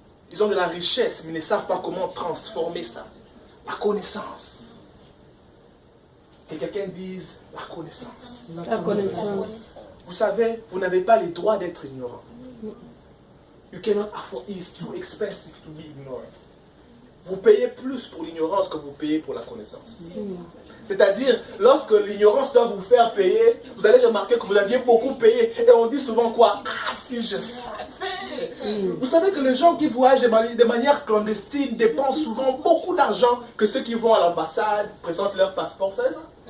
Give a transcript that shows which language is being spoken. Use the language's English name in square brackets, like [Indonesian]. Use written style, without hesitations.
[French] Ils ont de la richesse, mais ils ne savent pas comment transformer ça. La connaissance. Que quelqu'un dise la connaissance. La connaissance. Vous savez, vous n'avez pas le droit d'être ignorant. [English] You cannot afford, it's too expensive to be ignorant. [French] Vous payez plus pour l'ignorance que vous payez pour la connaissance. C'est-à-dire, lorsque l'ignorance doit vous faire payer, vous allez remarquer que vous aviez beaucoup payé. Et on dit souvent quoi? Ah, si je savais! Vous savez que les gens qui voyagent de manière clandestine dépensent souvent beaucoup d'argent que ceux qui vont à l'ambassade, présentent leur passeport. Vous savez ça?